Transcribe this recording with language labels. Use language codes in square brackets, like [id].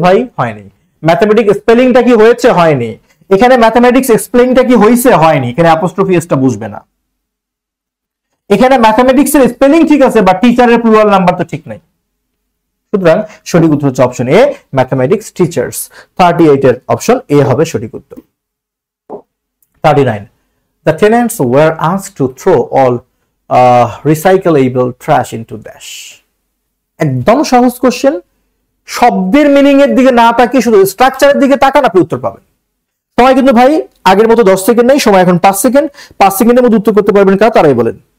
[bn] ভাই হয়নি। ম্যাথমেটিক স্পেলিংটা কি হয়েছে? হয়নি। এখানে ম্যাথমেটিক্স স্পেলিংটা কি হয়েছে? হয়নি। এখানে অ্যাপোস্ট্রফি এসটা বুঝবে না। এখানে ম্যাথমেটিক্স এর স্পেলিং ঠিক আছে, বাট টিচারের প্লুরাল নাম্বার তো ঠিক নাই। সুতরাং সঠিক উত্তর হচ্ছে অপশন এ, ম্যাথমেটিক্স টিচার্স। 38 এর অপশন এ হবে সঠিক উত্তর। [en] 39 The tenants were asked to throw all recyclable trash into dash. [bn] একদম সহজ কোশ্চেন। শব্দের মিনিং এর দিকে না তাকিয়ে শুধু স্ট্রাকচারের দিকে তাকান, আপনি উত্তর পাবেন। সময় কিন্তু ভাই আগের মতো 10 সেকেন্ড নেই, সময় এখন 5 সেকেন্ড। 5 সেকেন্ডের মধ্যে উত্তর করতে পারবেন কারা? তারাই বলেন।